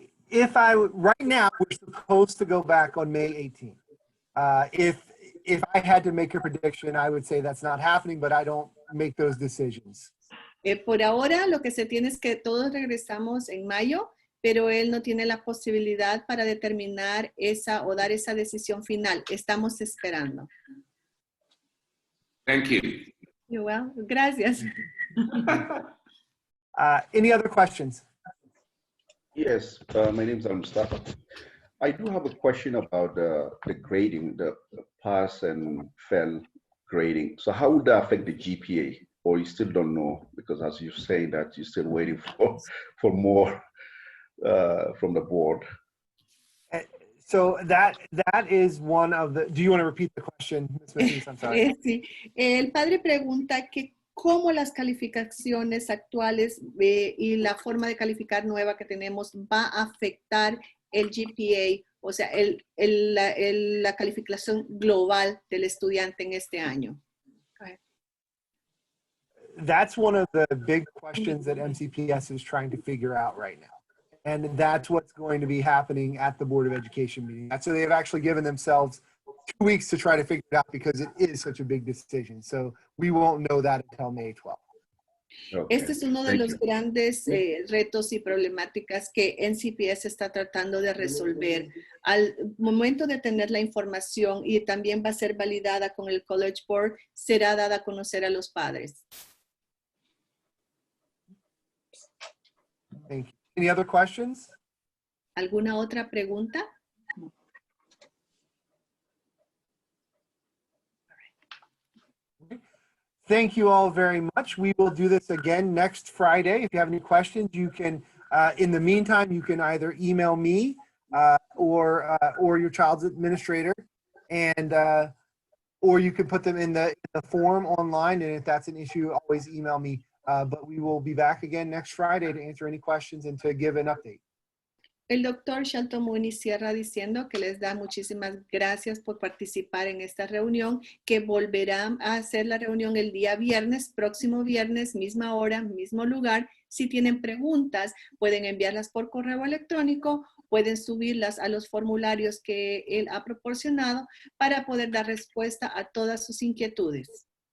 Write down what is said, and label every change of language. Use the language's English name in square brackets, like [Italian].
[English] Right now, we're supposed to go back on May 18th. If I had to make a prediction, I would say that's not happening, but I don't make those decisions. [Spanish] Por ahora, lo que se tiene es que todos regresamos en mayo, pero él no tiene la posibilidad para determinar esa o dar esa decisión final. Estamos esperando. [English] Thank you. You're welcome. [Spanish] Gracias. [English] Any other questions? Yes, my name is Mustafa. I do have a question about the grading, the pass and fail grading. So how would that affect the GPA? Or you still don't know, because as you say that you're still waiting for more from the board. So that is one of the, do you want to repeat the question, Ms. Matthews? I'm sorry. [Spanish] Sí. El padre pregunta que cómo las calificaciones actuales y la forma de calificar nueva que tenemos va a afectar el GPA, o sea, la calificación global del estudiante en este año. [English] That's one of the big questions that MCPS is trying to figure out right now. And that's what's going to be happening at the Board of Education meeting. So they've actually given themselves 2 weeks to try to figure it out because it is such a big decision. So we won't know that until May 12th. Okay. [Spanish] Este es uno de los grandes retos y problemáticas que NCPS está tratando de resolver. Al momento de tener la información y también va a ser validada con el College Board, será dada a conocer a los padres. [English] Thank you. Any other questions? [Spanish] ¿Alguna otra pregunta? [English] Thank you all very much. We will do this again next Friday. If you have any questions, you can, in the meantime, you can either email me or your child's administrator, and or you can put them in the form online. And if that's an issue, always email me but we will be back again next Friday to answer any questions and to give an update. [Spanish] El doctor Shelton Mooney cierra diciendo que les da muchísimas gracias por participar en esta reunión, que volverán a hacer la reunión el día viernes, próximo viernes, misma hora, mismo lugar. Si tienen preguntas, pueden enviarlas por correo electrónico, pueden subirlas a los formularios que él ha proporcionado para poder dar respuesta a todas sus inquietudes.